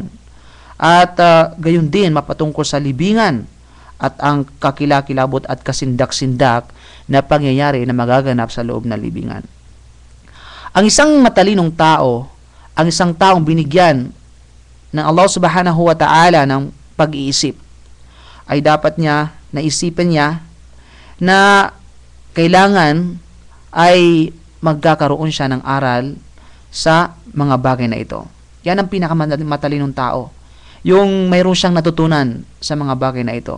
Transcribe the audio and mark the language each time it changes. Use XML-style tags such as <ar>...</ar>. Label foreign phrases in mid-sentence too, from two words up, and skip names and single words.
<tl>At gayon din mapatungkol sa libingan at ang kakilakilabot at kasindak-sindak na pangyayari na magaganap sa loob ng libingan. Ang isang matalinong tao, ang isang taong binigyan ng</tl> <ar>الله سبحانه وتعالى</ar> <tl>ng pag-iisip, ay dapat niya, naisipan niya na kailangan ay magkakaroon siya ng aral sa mga bagay na ito. Yan ang pinakamatalinong tao. Yung mayroon siyang natutunan sa mga bagay na ito.</tl>